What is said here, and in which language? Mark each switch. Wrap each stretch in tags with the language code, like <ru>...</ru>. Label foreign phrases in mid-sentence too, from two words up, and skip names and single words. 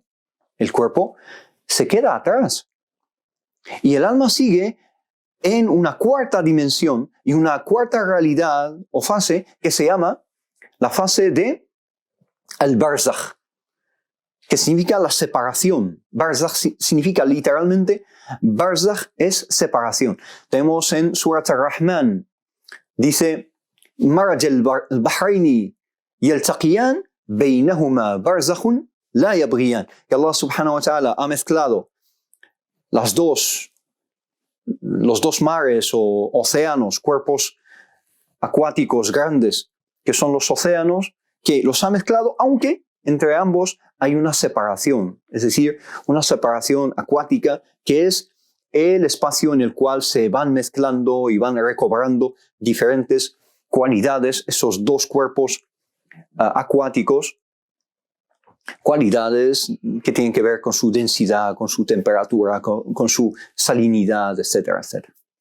<es>El cuerpo se queda atrás. Y el alma sigue en una cuarta dimensión y una cuarta realidad o fase que se llama la fase de al-barzakh, que significa la separación. Barzakh significa literalmente, barzakh es separación. Tenemos en Surat Ar-Rahman, dice,</es> <ar>مرج البحرين يلتقيان بينهما برزخ لا يبغيان,</ar> <es>que</es> <ar>الله سبحانه وتعالى</ar> <es>ha mezclado los dos mares o océanos, cuerpos acuáticos grandes, que son los océanos, que los ha mezclado, aunque entre ambos hay una separación, es decir, una separación acuática que es el espacio en el cual se van mezclando y van recobrando diferentes cualidades, esos dos cuerpos acuáticos, cualidades que tienen que ver con su densidad, con su temperatura, con su salinidad, etcétera, etcétera.</es>